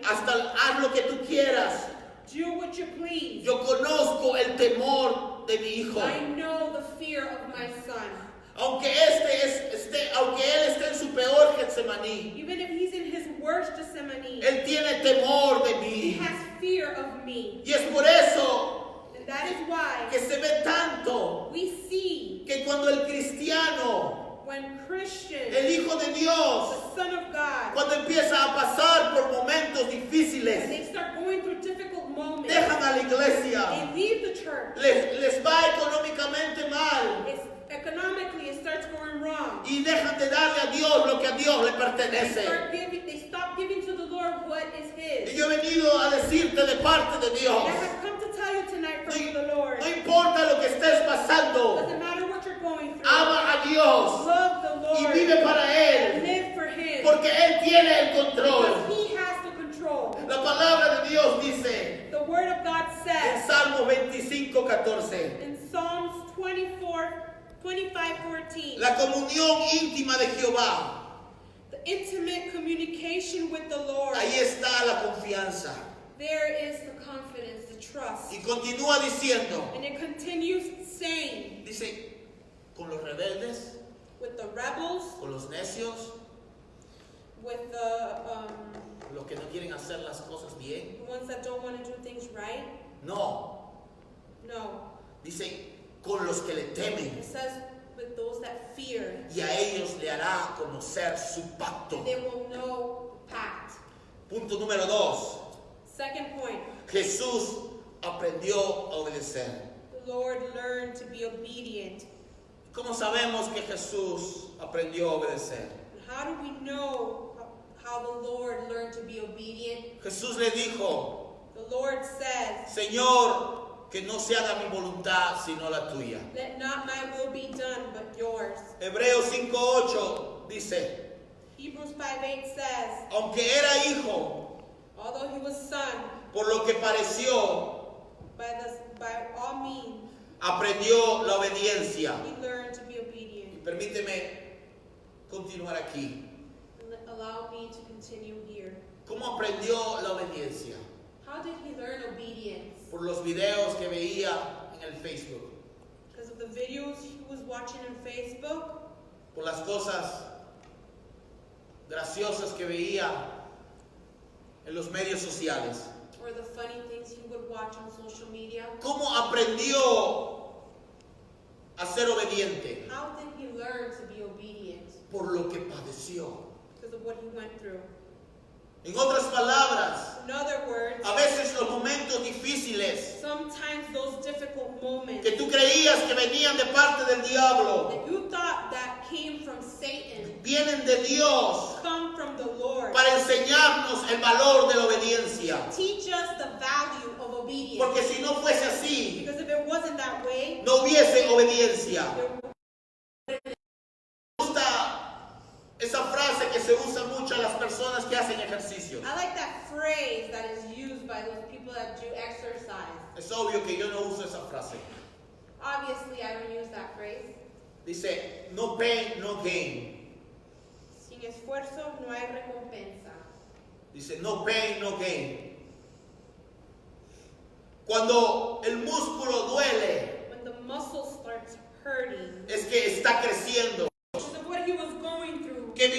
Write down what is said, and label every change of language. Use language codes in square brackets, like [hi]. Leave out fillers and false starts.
[es] hasta haz lo que tú quieras. [en] do what you please. [es] Yo conozco el temor de mi hijo. [en] I know the fear of my son. [es] Aunque aunque él esté en su peor Getsemaní, [en] Even if he's in his worst Gethsemane, [es] él tiene temor de [en] he [es] mí. [en] has fear of me. [es] Y es por eso [en] And that is why [es] que se ve tanto [en] we see [es] que cuando el cristiano, [en] when Christians, [es] el Hijo de Dios, [en] the Son of God, [es] cuando empieza a pasar por momentos [en] when [es] difíciles, [en] they start going through difficult moments, [es] dejan a la iglesia, [en] they leave the church. [es] les va económicamente mal [en] Economically, it starts going wrong. [es] y dejan de darle a Dios lo que a Dios le pertenece. [en] They stop giving to the Lord what is [es] Y [en] His. [es] yo he venido a decirte de parte de Dios, [en] And I have come to tell you tonight from the Lord. [es] no importa lo que estés pasando, [en] Doesn't matter what you're going through. [es] ama a Dios [en] Love the [es] y [en] Lord. [es] vive para [en] And [es] Él, [en] live for Him. [es] porque Él tiene el [en] Because [es] control. [en] He has the control. [es] La palabra de Dios dice [en] The Word of God [es] en [en] says [es] Salmo 25:14, [en] in Psalms 25:14, [es] la comunión íntima de Jehová, [en] the intimate communication with the Lord. [es] ahí está la confianza. [en] There is the confidence, the trust. [es] Y continúa diciendo, [en] And it continues saying, [es] dice, con los rebeldes, [en] with the rebels, [es] con los necios, [en] with the [es] los que no hacer las cosas bien. [en] The ones that don't want to do things right? [es] No, [en] No. [es] dice con los que le temen, [en] It says with those that fear, [es] y a ellos le hará conocer su pacto. [en] they will know the pact. [es] Punto número 2. [en] Second point, [es] Jesús aprendió a obedecer. [en] the Lord learned to be obedient. [es] ¿Cómo sabemos que Jesús aprendió a obedecer? [en] And how do we know how the Lord learned to be obedient? [es] Jesús le dijo, [en] The Lord says, [es] Señor, que no se haga mi voluntad sino la tuya. [en] let not my will be done, but yours. [es] Hebreos 5:8 dice, [en] Hebrews 5:8 says, [es] aunque era hijo, [en] although he was son, [es] por lo que pareció, [en] by all means, [es] aprendió la obediencia. [en] he learned to be [es] Y [en] obedient. [es] permíteme continuar aquí. [en] Allow me to continue here. [es] ¿Cómo aprendió la obediencia? [en] How did he learn obedience? [es] Por los videos que veía en el Facebook, [en] Because of the videos he was watching on Facebook, [es] por las cosas graciosas que veía en los medios sociales. [en] or the funny things he would watch on social media. [es] ¿Cómo aprendió a ser obediente? [en] How did he learn to be obedient? [es] Por lo que padeció. [en] Because of what he went through. [es] En otras palabras, [en] In other words, [es] a veces los momentos difíciles [en] sometimes those difficult moments [es] que tú creías que venían de parte del diablo, [en] that you thought that came from Satan [es] vienen de Dios [en] come from the Lord. [es] para enseñarnos el valor de la obediencia. [en] Teach us the value of obedience. [es] Porque si no fuese así, [en] Because if it wasn't that way, [es] no hubiese obediencia. [en] there [es] Me gusta esa frase que se usa mucho a las personas que hacen ejercicio. [en] I like that phrase that is used by those people that do exercise. [es] Es obvio que yo no uso esa frase. [en] Obviously, I don't use that phrase. [es] Dice, [en] no pain, no gain. [es] Sin esfuerzo no hay recompensa. Dice, [en] no pain, no gain. [es] Cuando el músculo duele, [en] When the muscle starts hurting, [es] es que está creciendo. [en] because of what he was going through,